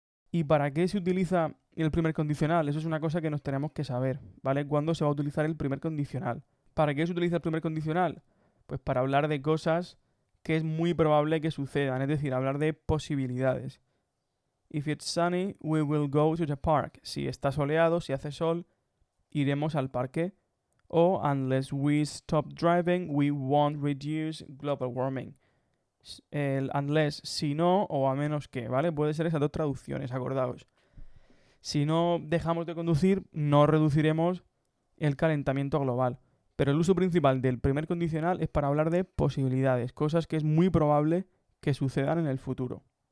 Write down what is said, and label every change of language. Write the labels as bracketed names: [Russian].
[Spanish] ¿Y para qué se utiliza el primer condicional? Eso es una cosa que nos tenemos que saber, ¿vale? ¿Cuándo se va a utilizar el primer condicional? ¿Para qué se utiliza el primer condicional? Pues para hablar de cosas que es muy probable que sucedan, es decir, hablar de posibilidades. [English] If it's sunny, we will go to the park. [Spanish] Si está soleado, si hace sol, iremos al parque. [English] O unless we stop driving, we won't reduce global warming. [Spanish] el unless, si no, o a menos que, ¿vale? Puede ser esas dos traducciones, acordaos. Si no dejamos de conducir, no reduciremos el calentamiento global. Pero el uso principal del primer condicional es para hablar de posibilidades, cosas que es muy probable que sucedan en el futuro.